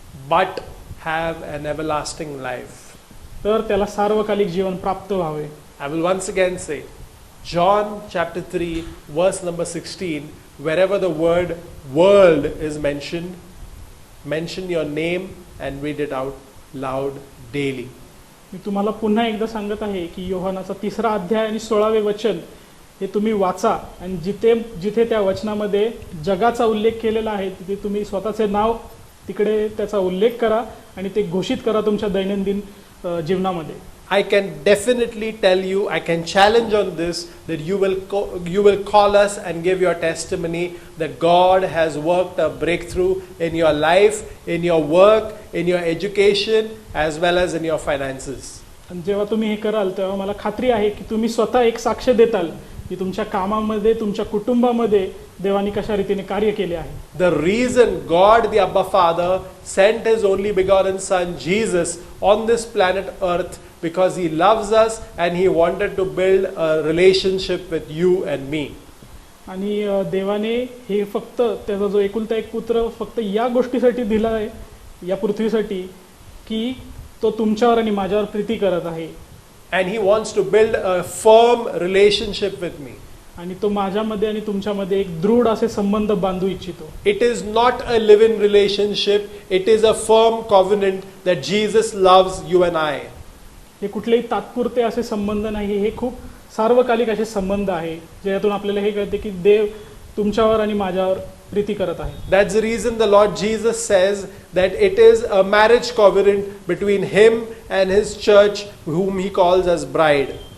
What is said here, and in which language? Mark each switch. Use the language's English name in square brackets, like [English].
[English] But have an everlasting life. [Marathi] तर त्याला सार्वकालिक जीवन प्राप्त व्हावे. [English] I will once again say, John chapter 3 verse number 16, wherever the word world is mentioned, mention your name and read it out loud daily. [Marathi] मी तुम्हाला पुन्हा एकदा सांगत आहे की योहानाचा 3रा अध्याय आणि 16वे वचन हे तुम्ही वाचा आणि जिथे जिथे त्या वचनामध्ये जगाचा उल्लेख केलेला आहे तिथे तुम्ही स्वतःचे नाव तिकडे त्याचा उल्लेख करा आणि ते घोषित करा तुमच्या दैनंदिन जीवनामध्ये. [English] I can definitely tell you, I can challenge on this, that you will call us and give your testimony that God has worked a breakthrough in your life, in your work, in your education, as well as in your finances. [Marathi] आणि जेव्हा तुम्ही हे कराल तेव्हा मला खात्री आहे की तुम्ही स्वतः एक साक्ष देताल की तुमच्या कामामध्ये, तुमच्या कुटुंबामध्ये देवाने कशा रीतीने कार्य केले आहे. [English] The reason God the Abba Father sent his only begotten Son Jesus on this planet Earth, because he loves us and he wanted to build a relationship with you and me. [Marathi] आणि देवाने हे फक्त त्याचा जो एकुलता एक पुत्र फक्त या गोष्टीसाठी दिला आहे या पृथ्वीसाठी की तो तुमच्यावर आणि माझ्यावर प्रीती करत आहे. [English] And he wants to build a firm relationship with me. [Marathi] आणि तो माझ्यामध्ये आणि तुमच्यामध्ये एक दृढ असे संबंध बांधू इच्छितो. [English] It is not a live-in relationship, it is a firm covenant that Jesus loves you and I. [Marathi] हे कुठलेही तात्पुरते असे संबंध नाही, हे खूप सार्वकालिक असे संबंध आहे ज्यातून आपल्याला हे कळते की देव तुमच्यावर आणि माझ्यावर प्रीती करत आहे. [English] That's the reason the Lord Jesus says that it is a marriage covenant between him and his church, whom he calls as bride.